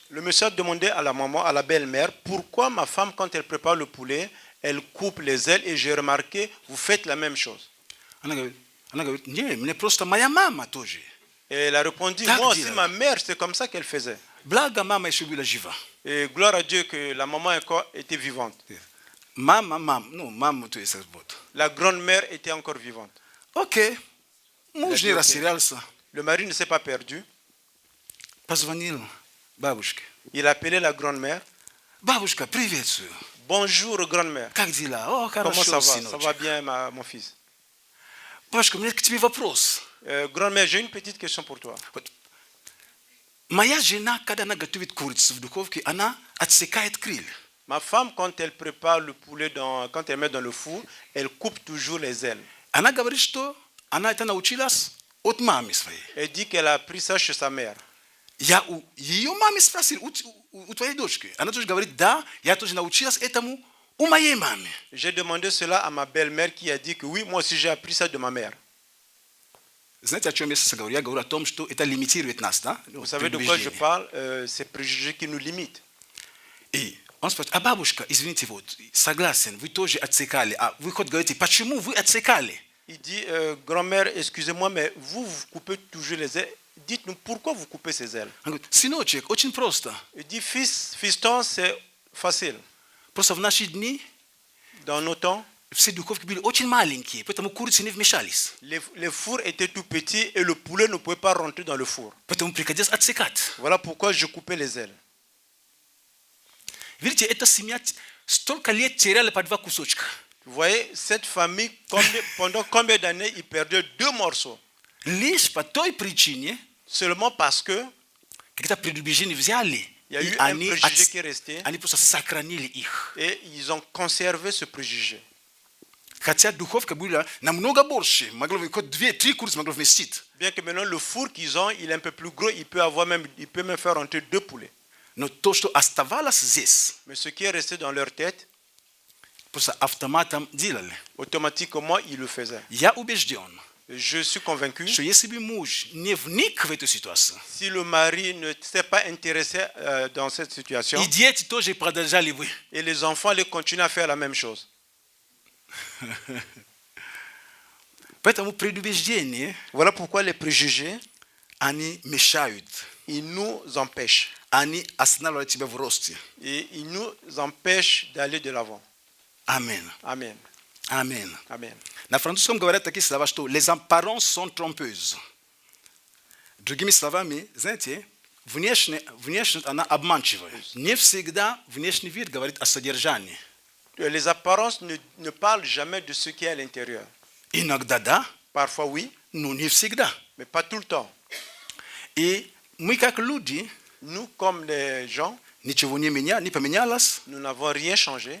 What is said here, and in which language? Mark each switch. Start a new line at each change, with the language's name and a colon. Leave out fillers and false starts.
French: le monsieur a demandé à la maman, à la belle-mère, pourquoi ma femme, quand elle prépare le poulet, elle coupe les ailes, et j'ai remarqué, vous faites la même chose.
Russian: Она говорит, не, мне просто моя мама тоже.
French: Et elle a répondu,
Russian: Так
French: moi aussi,
Russian: делала.
French: ma mère, c'est comme ça qu'elle faisait.
Russian: Благо мама еще была жива.
French: Et gloire à Dieu que la maman encore était vivante.
Russian: Мама, то есть вот.
French: La grand-mère était encore vivante.
Russian: Окей, муж не окей. растерялся,
French: Le mari ne s'est pas perdu.
Russian: позвонил бабушке.
French: Il a appelé la grand-mère.
Russian: Бабушка, приветствую.
French: Bonjour, grand-mère.
Russian: Как дела? О,
French: Comment
Russian: хорошо,
French: ça va? Ça
Russian: сыночек.
French: va bien, mon fils.
Russian: Бабушка, у меня к тебе вопрос.
French: Grand-mère, j'ai une petite question pour toi.
Russian: Вот. Моя жена, когда она готовит курицу в духовке, она отсекает крылья.
French: Ma femme, quand elle prépare le poulet, quand elle met dans le four, elle coupe toujours les ailes.
Russian: Она говорит, что она это научилась от мамы своей.
French: Elle dit qu'elle a appris ça chez sa mère.
Russian: Я у ее мамы спросил, у твоей дочки. Она тоже говорит, да, я тоже научилась этому у моей мамы.
French: J'ai demandé cela à ma belle-mère qui a dit que oui, moi aussi j'ai appris ça de ma mère.
Russian: Знаете, о чем я сейчас говорю? Я говорю о том, что это лимитирует нас, да?
French: Vous savez de quoi je parle? Ces préjugés qui nous limitent.
Russian: И он спрашивает, а бабушка, извините, вот, согласен, вы тоже отсекали, а вы хоть говорите, почему вы отсекали?
French: Il dit, grand-mère, excusez-moi, mais vous coupez toujours les ailes. Dites-nous pourquoi vous coupez ces ailes.
Russian: Он говорит, сыночек, очень просто.
French: Il dit, fiston, c'est facile.
Russian: Просто в наши дни
French: Dans nos temps,
Russian: все духовки были очень маленькие, поэтому курицы не вмешались.
French: les fours étaient tout petits et le poulet ne pouvait pas rentrer dans le four.
Russian: Поэтому приходилось отсекать.
French: Voilà pourquoi je coupais les ailes.
Russian: Видите, эта семья столько лет теряла по два кусочка.
French: Vous voyez, cette famille, pendant combien d'années, ils perdaient 2 morceaux?
Russian: Лишь по той причине,
French: Seulement parce que
Russian: когда предубеждения взяли,
French: il y a
Russian: и
French: eu un préjugé qui est resté
Russian: они просто сохранили их.
French: et ils ont conservé ce préjugé.
Russian: Хотя духовка была намного больше, могло хоть 2-3 курицы могло вместить.
French: Bien que maintenant le four qu'ils ont, il est un peu plus gros, il peut même faire rentrer 2 poulets.
Russian: Но то, что оставалось здесь,
French: Mais ce qui est resté dans leur tête,
Russian: Просто автоматом делали.
French: Automatiquement, il le faisait.
Russian: Я убежден,
French: Je suis convaincu,
Russian: что если бы муж не вник в эту ситуацию,
French: si le mari ne s'est pas intéressé dans cette situation,
Russian: и дети тоже продолжали бы.
French: et les enfants allaient continuer à faire la même chose.
Russian: Поэтому предубеждения,
French: Voilà pourquoi les préjugés,
Russian: они мешают.
French: ils nous empêchent.
Russian: Они останавливают тебя в росте.
French: Et ils nous empêchent d'aller de l'avant.
Russian: Аминь.
French: Amen.
Russian: Аминь.
French: Amen.
Russian: На французском говорят такие слова, что
French: les apparences sont trompeuses.
Russian: Другими словами, знаете, внешность, она обманчивая. Не всегда внешний вид говорит о содержании.
French: Les apparences ne parlent jamais de ce qui est à l'intérieur.
Russian: Иногда да,
French: Parfois oui,
Russian: но не всегда.
French: mais pas tout le temps.
Russian: И мы как люди,
French: Nous, comme les gens,
Russian: ничего не поменялось.
French: nous n'avons rien changé.